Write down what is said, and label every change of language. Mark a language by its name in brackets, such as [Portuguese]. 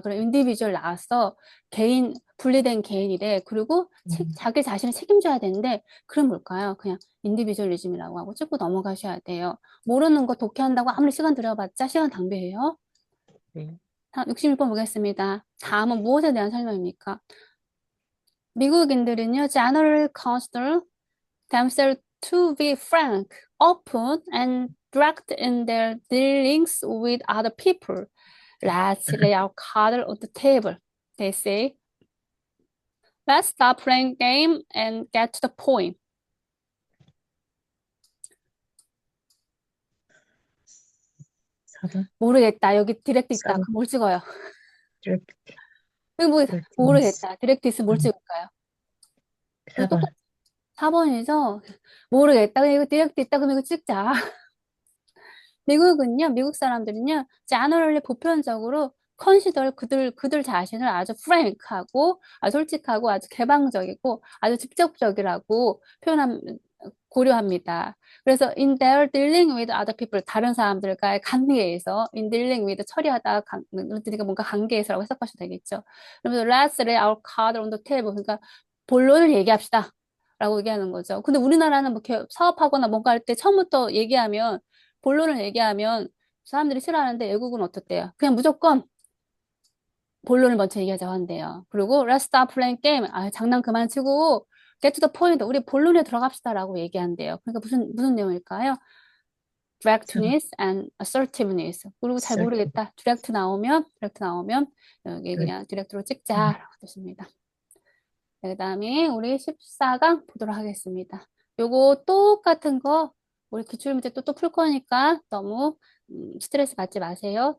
[Korean] 그럼 인디비주얼 나왔어. 분리된 개인이래. 그리고 자기 자신을 책임져야 되는데, 그럼 뭘까요? 그냥 인디비주얼리즘이라고 하고 찍고 넘어가셔야 돼요. 모르는 거 독해한다고 아무리 시간 들여봤자 시간 낭비예요. 네. 66번 보겠습니다. 다음은 무엇에 대한 설명입니까? 미국인들은요, [English] generally consider themselves to be frank, open, and direct in their dealings with other people. Let's lay our cards on the table. They say, let's stop playing game and get to the point. [Korean] 4번. 모르겠다. 여기 디렉트 있다. 4번. 그럼 뭘 찍어요? [English] Direct, [Korean] 여기 뭐 [English] directness. [Korean] 모르겠다. 디렉트 있으면 뭘 음, 찍을까요? 이거 4번. 똑같 4번이죠? 모르겠다. 그냥 이거 디렉트 있다. 그럼 이거 찍자. 미국은요, 미국 사람들은요, [English] generally [Korean] 보편적으로 [English] consider [Korean] 그들 자신을 아주 [English] frank [Korean] 하고, 아주 솔직하고, 아주 개방적이고, 아주 직접적이라고 고려합니다. 그래서 [English] in their dealing with other people, [Korean] 다른 사람들과의 관계에서, [English] in dealing with [Korean] 처리하다, 그러니까 뭔가 관계에서라고 해석하셔도 되겠죠. 그러면서 [English] let's lay our card on the table. [Korean] 그러니까 본론을 얘기합시다. 라고 얘기하는 거죠. 근데 우리나라는 뭐 이렇게 사업하거나 뭔가 할 때 처음부터 얘기하면 본론을 얘기하면 사람들이 싫어하는데 외국은 어떻대요? 그냥 무조건 본론을 먼저 얘기하자고 한대요. 그리고 [English] let's stop playing game. [Korean] 아, 장난 그만 치고 [English] get to the point. [Korean] 우리 본론에 들어갑시다라고 얘기한대요. 그러니까 무슨 내용일까요? 4번. [English] directness and assertiveness. [Korean] 그리고 잘 [English] Assertive. [Korean] 모르겠다. direct 나오면 여기 [English] Good. [Korean] 그냥 direct로 찍자라고 뜻입니다. 그 다음에 우리 14강 보도록 하겠습니다. 요거 똑같은 거 우리 기출 문제 또 풀 거니까 너무 스트레스 받지 마세요.